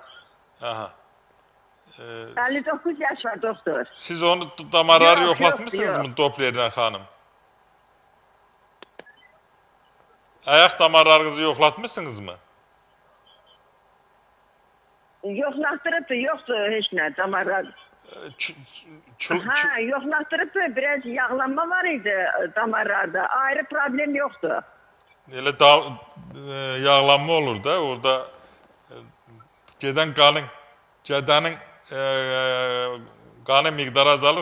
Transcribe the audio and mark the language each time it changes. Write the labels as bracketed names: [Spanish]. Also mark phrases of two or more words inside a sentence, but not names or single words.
[Azerbaijani] Aha. 59 yaş var doktor. Siz onu damarları [Turkish] Yok, [Azerbaijani] yoklatmışsınız [Turkish] yok. [Azerbaijani] mı Doppler'den xanım? [Turkish] Ayak damarlarınızı yoklatmışsınız mı? [Azerbaijani] Yoxlatdırıb da yoxdur heç nə damarlar. Ha, yoxlatdırıb da biraz yağlanma var idi damarlarda. Ayrı problem yoxdur. Elə yağlanma olur da orada gedən gədənin qanı miqdarı azalır.